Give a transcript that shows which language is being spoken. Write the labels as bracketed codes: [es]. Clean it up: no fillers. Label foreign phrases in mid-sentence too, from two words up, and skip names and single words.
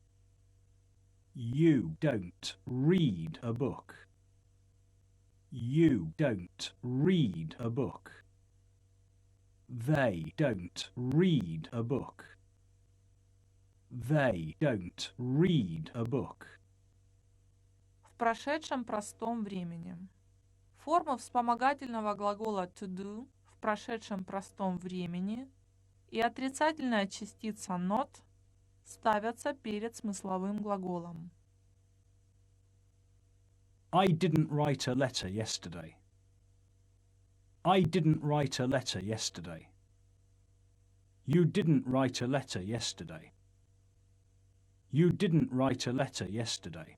[en] You don't read a book. You don't read a book. They don't read a book. They don't read a book. [ru] В прошедшем простом времени. Форма вспомогательного глагола [en] to do [ru] в прошедшем простом времени и отрицательная частица not ставятся перед смысловым глаголом. [en] I didn't write a letter yesterday. I didn't write a letter yesterday. You didn't write a letter yesterday. You didn't write a letter yesterday.